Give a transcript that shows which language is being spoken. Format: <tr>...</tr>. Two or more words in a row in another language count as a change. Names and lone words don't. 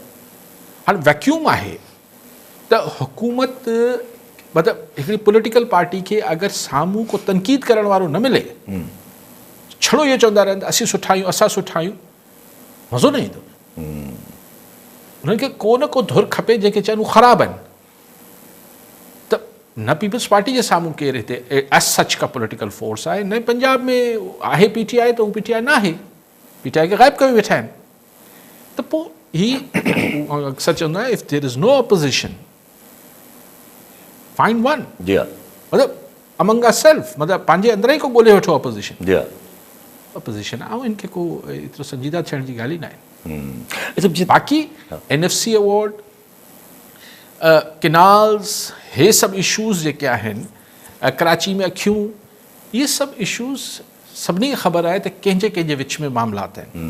<sd>हाणे वैक्यूम आहे त हुकूमत मतिलबु हिकिड़ी</sd> <en>political party</en> <sd>खे अगरि साम्हूं को तनक़ीद करण वारो न मिले, छड़ो इहो चवंदा रहनि असीं सुठा आहियूं, असां सुठा आहियूं, मज़ो न ईंदो। उन्हनि खे को न को धुर खपे जंहिंखे चवनि हू ख़राबु आहिनि। त न पीपल्स पार्टी जे साम्हूं केरु हिते</sd> <en>as such</en> <sd>का</sd> <en>political force</en> <sd>आहे, न पंजाब में आहे PTI त हू PTI न आहे, PTI खे ग़ाइबु करे वेठा आहिनि। त पोइ ही अक्सर चवंदो आहे,</sd> <en>if there is no opposition find one,</en> <sd>जी हा,</sd> <en>मतिलबु among a self,</en> <sd>मतिलबु पंहिंजे अंदर ई को ॻोल्हे वठो अपोज़िशन। जी हा। अपोज़िशन ऐं इनखे को एतिरो संजीदा थियण जी ॻाल्हि ई न आहे। अच्छा, बाक़ी NFC अवॉर्ड, किनाल्स, हे सभु इशूज़ जेके आहिनि, कराची में अखियूं, इहे सभु इशूज़ सभिनी खे ख़बर आहे त कंहिंजे कंहिंजे विच में मामलात आहिनि।</sd>